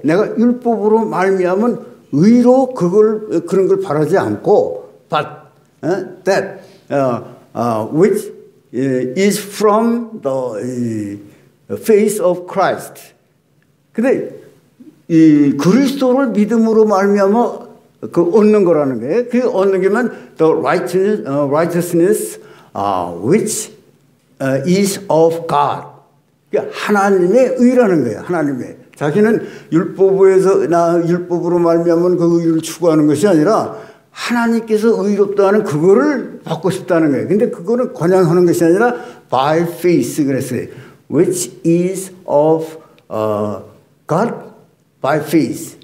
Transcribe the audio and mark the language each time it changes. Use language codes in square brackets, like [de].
[ko] 내가 율법으로 말미암은 의로 그런 걸 바라지 않고 [en] but that which is from the faith of Christ. [ko] 근데 이 그리스도를 믿음으로 말미암아 얻는 거라는 거예요. 그 얻는 게면 [en] the righteousness which is of God. [ko] 그러니까 하나님의 의라는 거예요. 하나님의. 자기는 율법으로 말미암은 그 의를 추구하는 것이 아니라 하나님께서 의롭다 하는 그거를 받고 싶다는 거예요. 근데 그거는 그냥 하는 것이 아니라 [en] by faith [ko] 그랬어요. [en] which is of God by faith.